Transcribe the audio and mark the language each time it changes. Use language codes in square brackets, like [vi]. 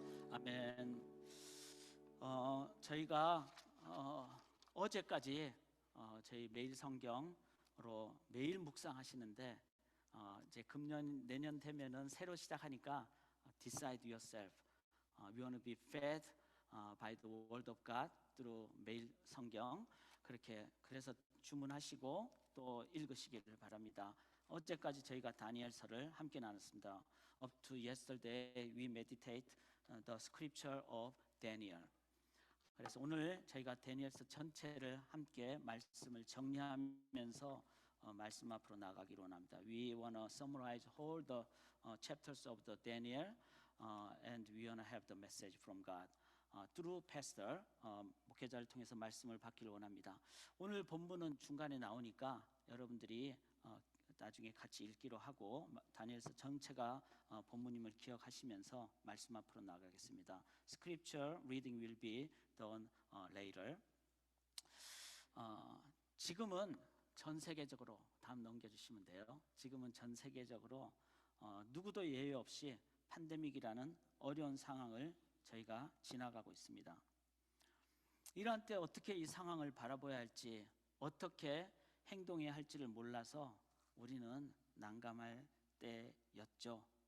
[ko] 아멘. 저희가 어제까지 저희 매일 성경으로 매일 묵상하시는데 이제 금년 내년 되면은 새로 시작하니까 [en] decide yourself. We want to be fed by the word of God through 매일 성경. [ko] 그래서 주문하시고 또 읽으시기를 바랍니다. 어제까지 저희가 다니엘서를 함께 나눴습니다. [en] Up to yesterday we meditate the scripture of Daniel. [ko] 그래서 오늘 저희가 다니엘서 전체를 함께 말씀을 정리하면서 말씀 앞으로 나가기로 원합니다. [en] We want to summarize all the chapters of the Daniel and we want to have the message from God through pastor. [ko] 목회자를 통해서 말씀을 받기를 원합니다. 오늘 본문은 중간에 나오니까 여러분들이 나중에 같이 읽기로 하고 다니엘서 전체가 본문임을 기억하시면서 말씀 앞으로 나가겠습니다. [en] Scripture reading will be done later. [ko] 지금은 전 세계적으로 다음 넘겨주시면 돼요. 지금은 전 세계적으로 누구도 예외 없이 팬데믹이라는 어려운 상황을 저희가 지나가고 있습니다. 이러한 때 어떻게 이 상황을 바라봐야 할지, 어떻게 행동해야 할지를 몰라서 우리는 난감할 때였죠.